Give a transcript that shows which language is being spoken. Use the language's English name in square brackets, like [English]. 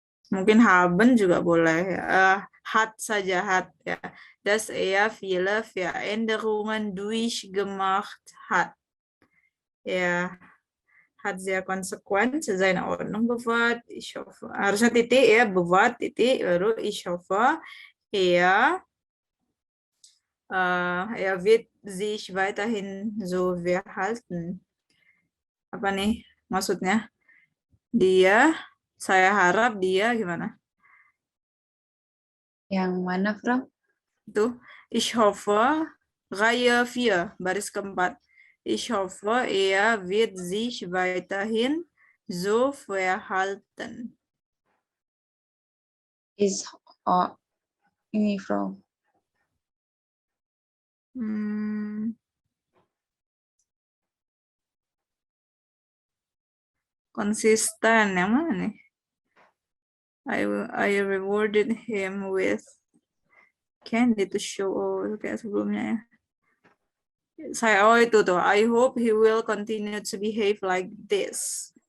[Indonesian] Mungkin haben juga boleh ya. Hat saja hat ya. [German] Dass viele Veränderungen durchgemacht hat. Er hat sehr konsequent seine Ordnung bewahrt. Ich hoffe, [Indonesian] harusnya titik ya, [German] bewahrt [Indonesian] titik, baru [German] ich hoffe, er wird sich weiterhin so verhalten. [Indonesian] Apa nih maksudnya? Dia, saya harap dia gimana? Yang mana, Frau? Itu, [German] ich hoffe, Reihe 4, [Indonesian] baris keempat. [German] Ich hoffe, er wird sich weiterhin so verhalten. [Indonesian] Ini, Frau. Konsisten, yang mana nih? [English] I rewarded him with candy to show, [Indonesian] kayak sebelumnya ya. Itu tuh, [English] I hope he will continue to behave like this.